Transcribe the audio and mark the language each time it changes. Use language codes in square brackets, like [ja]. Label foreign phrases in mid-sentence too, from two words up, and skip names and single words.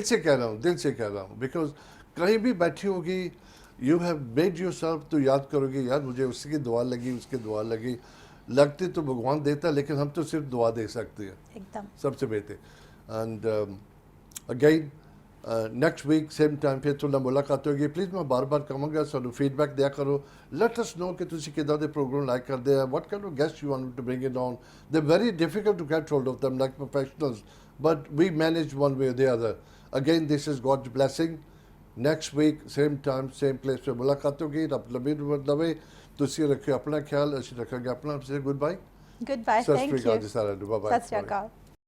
[hi] दिल से कह रहा हूँ, दिल से कह रहा हूँ, because कहीं भी बैठी होगी, [en] you have made yourself, [hi] तो याद करोगे यार मुझे उसकी दुआ लगी, उसकी दुआ लगी, लगती तो भगवान देता, लेकिन हम तो सिर्फ दुआ दे सकते हैं, एकदम। सबसे बेहतर। [en] And again next week same time [hi] फिर थोड़ा मुलाकात होगी। प्लीज़ मैं बार बार कहूँगा सानू फीडबैक दिया करो, [en] Let us know [pa] ਕਿ ਤੁਸੀਂ ਕਿੱਦਾਂ ਦੇ ਪ੍ਰੋਗਰਾਮ ਲਾਈਕ ਕਰਦੇ ਹੈਂ, [en] What kind of guest you want to bring it on. They very difficult to get hold of them like professionals, but we manage one way or the other. Again this is God's blessing. Next week same time same place [hi] पे मुलाकात होगी। [pa] ਰੱਬ ਲੰਬੀ ਉਮਰ ਦੇਵੇ। ਤੁਸੀਂ ਰੱਖਿਓ ਆਪਣਾ ਖ਼ਿਆਲ, ਅਸੀਂ ਰੱਖਾਂਗੇ ਆਪਣਾ। [en] Say goodbye. Goodbye. [pa] सत [en] Thank [pa] ਸ੍ਰੀ ਅਕਾਲ [en] you. [pa] ਜੀ ਸਾਰਿਆਂ ਨੂੰ। [en] Bye bye. [pa] ਸਤ ਸ੍ਰੀ ਅਕਾਲ.